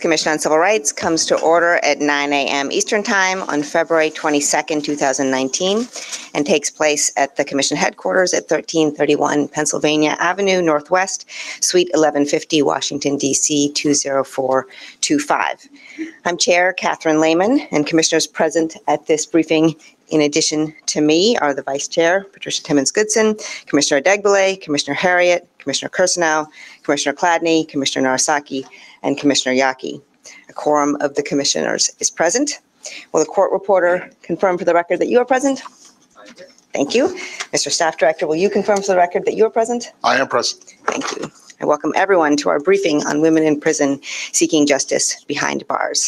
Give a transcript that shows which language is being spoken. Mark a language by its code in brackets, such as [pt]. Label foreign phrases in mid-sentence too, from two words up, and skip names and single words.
[en] Commission on Civil Rights comes to order at 9 a.m. Eastern Time on February 22nd, 2019, and takes place at the Commission headquarters at 1331 Pennsylvania Avenue Northwest, Suite 1150, Washington, D.C. 20425. I'm Chair Catherine Lehman, and commissioners present at this briefing in addition to me are the Vice Chair, Patricia Timmons-Goodson, Commissioner Degbele, Commissioner Harriet, Commissioner Kirsanow, Commissioner Chladni, Commissioner Narasaki, and Commissioner Yaki. A quorum of the commissioners is present. Will the court reporter confirm for the record that you are present? Thank you. Mr. Staff Director, will you confirm for the record that you are present? I am present. Thank you. I welcome everyone to our briefing on women in prison seeking justice behind bars.